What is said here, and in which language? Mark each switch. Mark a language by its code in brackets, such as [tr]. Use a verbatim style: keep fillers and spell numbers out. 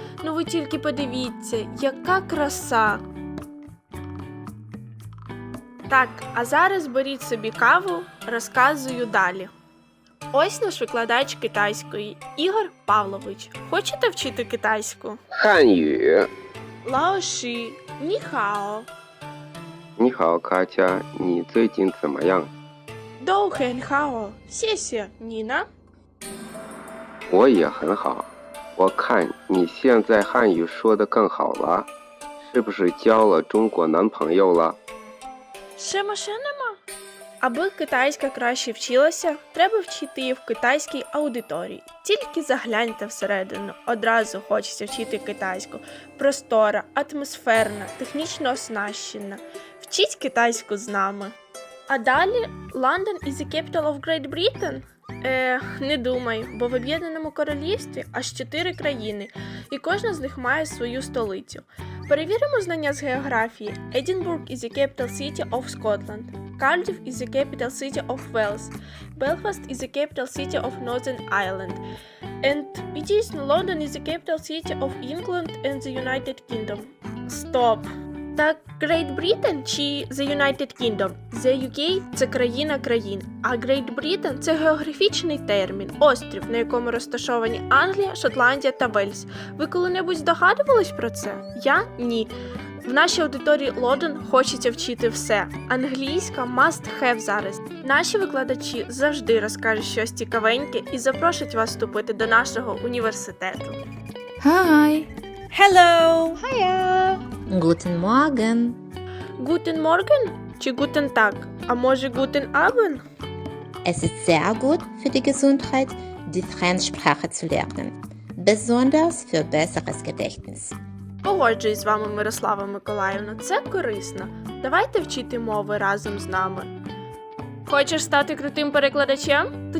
[uk] Ну ви тільки подивіться, яка краса! Так, а зараз беріть собі каву, розказую далі. Ось наш викладач китайської Ігор Павлович. Хочете вчити китайську? [zh] 汉语 Лаоші, ніхао, 你好 Катя, 你最近怎么样 доухенхао, сєсє, Ніна. 我也很好 我看你现在汉语说得更好了 是不是交了中国男朋友了 [uk] Ще машина нема? Аби китайська краще вчилася, треба вчити її в китайській аудиторії. Тільки загляньте всередину, одразу хочеться вчити китайську. Простора, атмосферна, технічно оснащена. Вчіть китайську з нами. А далі [en] London is the capital of Great Britain? [uk] Е, не думаю, бо в Об'єднаному Королівстві аж чотири країни, і кожна з них має свою столицю. Перевіримо знання з географії. [en] Edinburgh is the capital city of Scotland. Cardiff is the capital city of Wales. Belfast is the capital city of Northern Ireland. And it is London is the capital city of England and the United Kingdom. [uk] Стоп! Так Great Britain чи The United Kingdom? The ю кей – це країна країн, а Great Britain – це географічний термін, острів, на якому розташовані Англія, Шотландія та Вельс. Ви коли-небудь здогадувались про це? Я – ні. В нашій аудиторії Лондон хочеться вчити все. Англійська must have зараз. Наші викладачі завжди розкажуть щось цікавеньке і запрошують вас вступити до нашого університету. [en] Hi. Hello. Hiya. [de] Guten Morgen. Guten Morgen чи Guten Tag, [uk] а може [de] Guten Abend? Es ist sehr gut für die Gesundheit, die Fremdsprache zu lernen. Besonders für besseres Gedächtnis. [uk] Погоджуюсь з вами, Мирослава Миколаївна, це корисно. Давайте вчити мови разом з нами. Хочеш стати крутим перекладачем?